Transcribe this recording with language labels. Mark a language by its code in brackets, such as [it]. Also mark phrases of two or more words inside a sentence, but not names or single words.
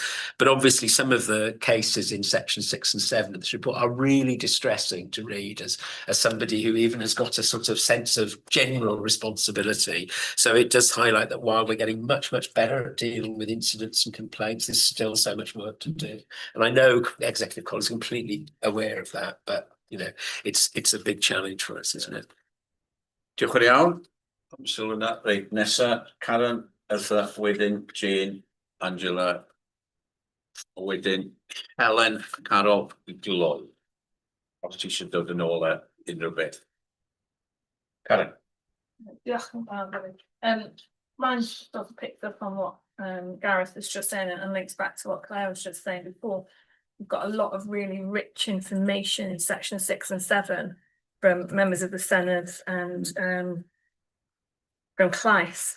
[en] But obviously some of the cases in section 6 and 7 of this report are really distressing to read as somebody who even has got a sort of sense of general responsibility. So it does highlight that while we're getting much, much better at dealing with incidents and complaints, there's still so much work to do. And I know executive colleagues are completely aware of that, but you know, it's a big challenge for us, isn't it? [cy] Diolch yn iawn. Sylw yna. Reit, nesa, Karen, Ilsa, wedyn Jane, Angela, wedyn Helen, Carol, Gloy. Os ti eisiau dod yn ôl a unrhyw beth. Karen. Diolch yn fawr. [en] Mine sort of picked up on what Gareth was just saying and links back to what Claire was just saying before. We've got a lot of really rich information in section 6 and 7 from members of the Senedd and from CLICE.